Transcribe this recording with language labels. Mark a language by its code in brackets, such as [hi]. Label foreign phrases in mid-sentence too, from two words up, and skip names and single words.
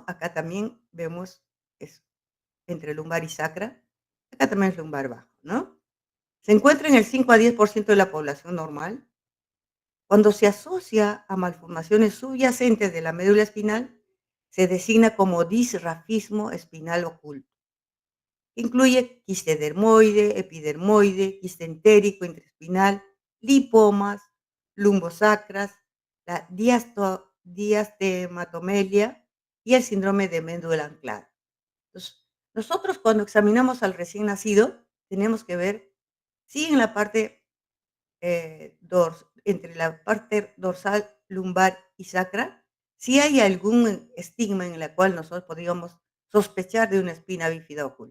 [es] Acá también vemos es entre lumbar y sacra, acá también es lumbar bajo, ¿no? Se encuentra en el 5 a 10% de la población normal. Cuando se asocia a malformaciones subyacentes de la médula espinal, se designa como disrafismo espinal oculto. Incluye quiste dermoide, epidermoide, quiste entérico intraespinal, lipomas, lumbosacras, la diastematomelia y el síndrome de médula anclada. Entonces, nosotros cuando examinamos al recién nacido, tenemos que ver si en la parte entre la parte dorsal, lumbar y sacra, si hay algún estigma en la cual nosotros podríamos sospechar de una espina bífida oculta.